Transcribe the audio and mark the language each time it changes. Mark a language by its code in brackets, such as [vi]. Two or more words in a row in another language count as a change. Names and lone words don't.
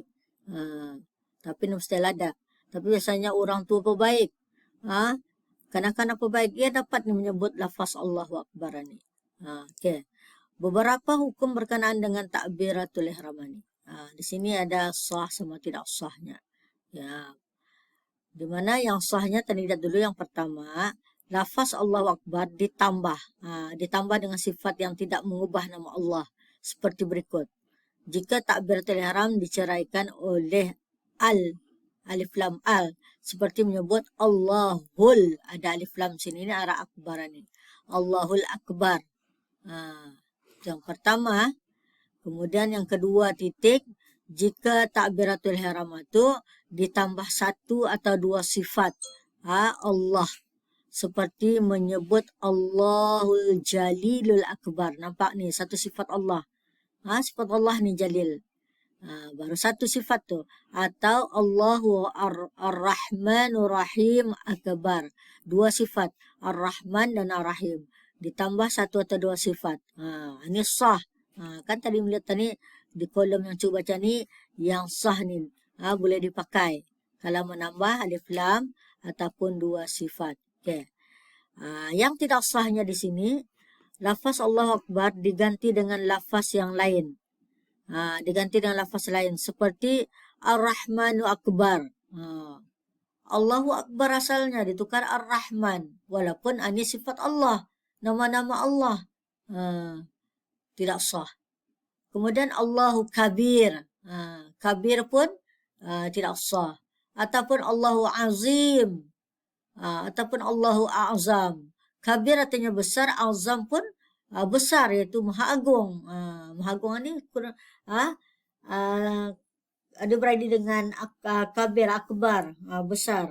[ms] Tapi mustahil ada. Tapi biasanya orang tua pebaik. Kanak-kanak pebaik, ia dapat menyebut lafaz [ar] الله أكبر [ms] ni. Okay. Beberapa hukum berkenaan dengan takbiratul ihram ni. Di sini ada sah sama tidak sahnya. Ya. Di mana yang sahnya, tadi lihat dulu yang pertama, lafaz [ar] الله أكبر [ms] ditambah. Ditambah dengan sifat yang tidak mengubah nama Allah. Seperti berikut. Jika takbiratul ihram diceraikan oleh alif lam al, seperti menyebut Allahul, ada alif lam sini, ini arah akbar ni. [ar] الله الأكبر. [ms] Yang pertama. Kemudian yang kedua titik, jika takbiratul ihram itu ditambah satu atau dua sifat Allah, seperti menyebut [ar] الله الجليل الأكبر. [ms] Nampak ni satu sifat Allah. Sifat Allah ni Jalil. Baru satu sifat tu. [ar] Atau الله الرحمن الرحيم أكبر. [ms] Dua sifat, Ar-Rahman dan Ar-Rahim. Ditambah satu atau dua sifat. Ini sah. Kan tadi melihat tadi di kolom yang cuba baca ni, yang sah ni boleh dipakai kalau menambah alif lam ataupun dua sifat. Okay. Yang tidak sahnya di sini, lafaz [ar] الله أكبر [ms] diganti dengan lafaz yang lain. Diganti dengan lafaz lain seperti [ar] الرحمن أكبر. الله أكبر [ms] asalnya ditukar Ar-Rahman, walaupun ini sifat Allah, nama-nama Allah. Tidak sah. Kemudian [ar] الله كبير. [ms] Kabir pun tidak sah. Ataupun [ar] الله عظيم. [ms] Ataupun [ar] الله أعظم. [ms] Kabir artinya besar, Azam pun besar, iaitu Maha Agung. Maha Agung ini ada berada dengan Kabir, Akbar, besar.